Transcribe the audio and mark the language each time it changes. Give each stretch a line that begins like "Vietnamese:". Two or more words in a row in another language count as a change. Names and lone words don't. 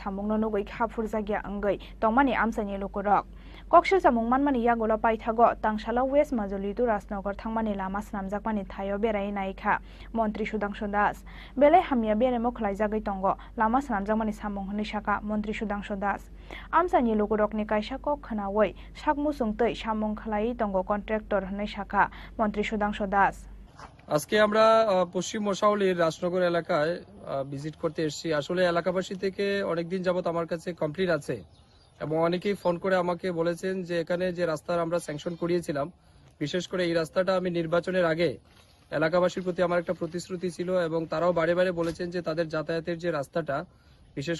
Kok Borok: samung no nugoi khapur jagya angai tongmani amsani lukurok Kokshil samung manmani yagolo paithago tangshala West Majuli to Rasnagar thangmani lama sramjakmani thayo berai naikha Montri Sudangshu Das belai hamya bere mokhlai jagai tongo lama sramjakmani samung hnai shaka Montri Sudangshu Das amsani lukurok ni kaisa kok khanawai sakmu sungtei samung khlai tongo contractor hnai shaka Montri Sudangshu Das
Bangla: আজকে আমরা পশ্চিম মশাউলির রাজনগর এলাকায় ভিজিট করতে এসেছি আসলে এলাকাবাসী থেকে অনেকদিন যাবত আমার কাছে কমপ্লেইন আছে এবং অনেকেই ফোন করে আমাকে বলেছেন যে এখানে যে রাস্তা আমরা স্যাংশন করিয়েছিলাম বিশেষ করে এই রাস্তাটা আমি নির্বাচনের আগে এলাকাবাসীর প্রতি আমার একটা প্রতিশ্রুতি ছিল এবং তারাও বারে বারে বলেছেন যে তাদের যাতায়াতের যে রাস্তাটা বিশেষ